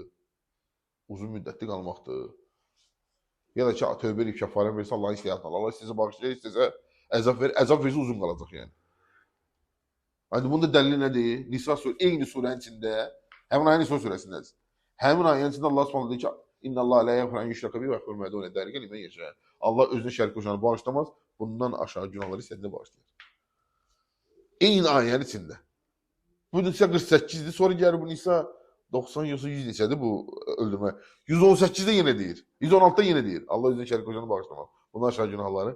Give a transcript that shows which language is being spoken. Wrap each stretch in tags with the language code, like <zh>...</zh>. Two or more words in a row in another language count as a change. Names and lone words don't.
<az>Uzun müddətli qalmaqdır. Ya da ki, tövbə edib kəffarə versə Allahın istəyatına. Allah istəsə bağışlayır, istəsə əzab verir. Əzab versə uzun qalacaq yəni. Yəni, bunun da dəlili nədir? Nisa surəsi, eyni surənin içində, həmin ayın Nisa surəsindədir. Həmin ayın içində Allah Subhanahu deyir ki,</az> <ar>إن الله لا يغفر أن يشرك به ويغفر ما دون ذلك لمن يشاء.</ar> <az>Allah özünə şərik qoşanı bağışlamaz, bundan aşağı günahları istədiyinə bağışlayır. Eyni ayənin içində. Bu Nisa 48-dir, sonra gəlir bu Nisa 90 yoxsa 100 neçədir bu öldürmə. 118-də yenə deyir, 116-da yenə deyir. Allah özünə şərik qoşanı bağışlamaz, bundan aşağı günahları.</az>